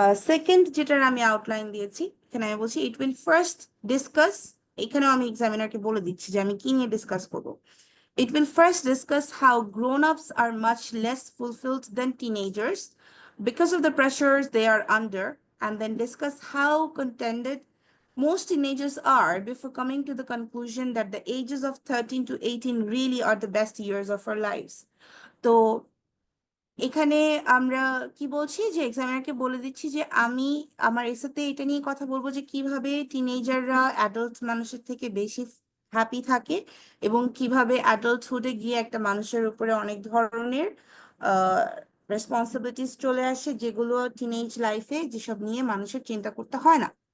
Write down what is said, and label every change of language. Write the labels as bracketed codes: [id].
[bn] Second যেটার আমি outline দিয়েছি, এখানে আমি বলছি [en] it will first discuss, [bn] এখানেও আমি এক্সামিনারকে বলে দিচ্ছি যে আমি কি নিয়ে ডিসকাস করব। [en] It will first discuss how grown-ups are much less fulfilled than teenagers because of the pressures they are under, and then discuss how contented most teenagers are before coming to the conclusion that the ages of 13 to 18 really are the best years of our lives. [bn] So এখানে আমরা কি বলছি যে এক্সামিনারকে বলে দিচ্ছি যে আমি আমার এসেতে এটা নিয়ে কথা বলবো যে কিভাবে টিনেজাররা অ্যাডাল্ট মানুষের থেকে বেশি হ্যাপি থাকে এবং কিভাবে অ্যাডাল্টহুডে গিয়ে একটা মানুষের উপরে অনেক ধরনের রেসপন্সিবিলিটিস চলে আসে, যেগুলো টিনেজ লাইফে যেসব নিয়ে মানুষের চিন্তা করতে হয় না।